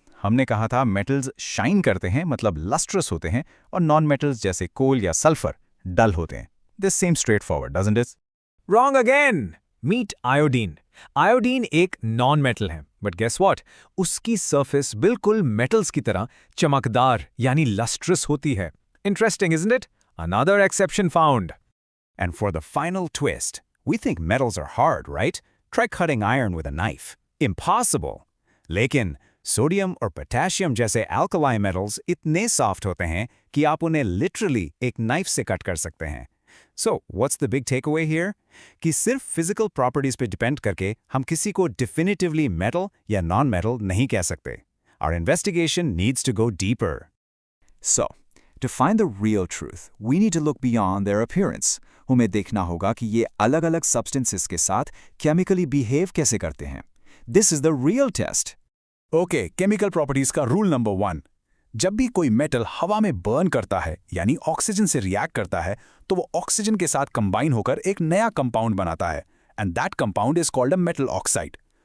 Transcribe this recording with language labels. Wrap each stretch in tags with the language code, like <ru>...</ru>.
<hi>हमने कहा था मेटल्स शाइन करते हैं, मतलब लस्ट्रस होते हैं, और नॉन मेटल्स जैसे कोल या सल्फर डल होते हैं।</hi> <en>This same straightforward, doesn't it? Wrong again. Meet iodine.</en> <hi>Iodine एक नॉन मेटल है,</hi> <en>but guess what,</en> <hi>उसकी सरफेस बिल्कुल मेटल्स की तरह चमकदार यानी लस्ट्रस होती है।</hi> <en>Interesting, isn't it? Another exception found. And for the final twist, we think metals are hard, right? Try cutting iron with a knife. Impossible.</en> <hi>लेकिन सोडियम और पोटेशियम जैसे alkali metals इतने सॉफ्ट होते हैं कि आप उन्हें literally एक नाइफ से कट कर सकते हैं।</hi> <en>So, what's the big takeaway here?</en> <hi>कि सिर्फ physical properties पे डिपेंड करके हम किसी को definitively metal या non-metal नहीं कह सकते।</hi> <en>Our investigation needs to go deeper. So, to find the real truth, we need to look beyond their appearance.</en> <hi>हमें देखना होगा कि ये अलग-अलग substances के साथ chemically behave कैसे करते हैं।</hi> <en>This is the real test.</en> <hi>Okay, chemical properties का रूल नंबर 1। जब भी कोई मेटल हवा में बर्न करता है यानी ऑक्सीजन से रिएक्ट करता है तो वो ऑक्सीजन के साथ कंबाइन होकर एक नया कंपाउंड बनाता है,</hi> <en>And that compound is called a metal oxide.</en>